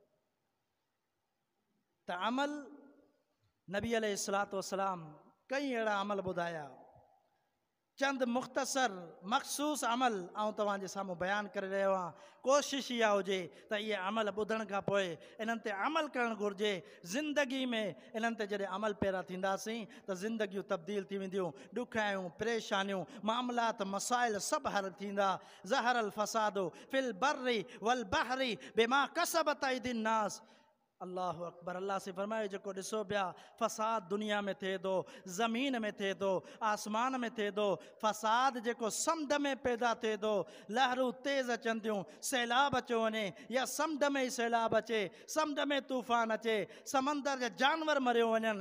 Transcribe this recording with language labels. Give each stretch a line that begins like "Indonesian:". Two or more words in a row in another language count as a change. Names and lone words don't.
Sindhi: त अमल नबी
Arabic: عليه الصلاة والسلام
Sindhi: कई अहिड़ा अमल ॿुधाया चंद मुख़्तसर मखसूस अमल आउं तव्हांजे साम्हूं बयानु करे रहियो आहियां। कोशिश इहा हुजे त इहे अमल ॿुधण खां पोइ इन्हनि ते अमल करणु घुरिजे। ज़िंदगी में इन्हनि ते जॾहिं अमल पैरा थींदासीं त ज़िंदगियूं तब्दील थी वेंदियूं। ॾुखियाऊं परेशानियूं मामलात मसाइल सभु हल थींदा।
Arabic: ظهر الفساد في البر والبحر بما كسبت أيدي الناس. الله أكبر.
Sindhi: अल्लाह से फरमायो जेको ॾिसो पिया फ़साद दुनिया में थिए थो, ज़मीन में थिए थो, आसमान में थिए थो। फ़साद जेको समुंड में पैदा थिए थो, लहरूं तेज़ अचनि थियूं, सैलाब अचो वञे या समुंड में ई सैलाब अचे, समुंड में तूफ़ान अचे, समंदर जा जानवर मरियो वञनि।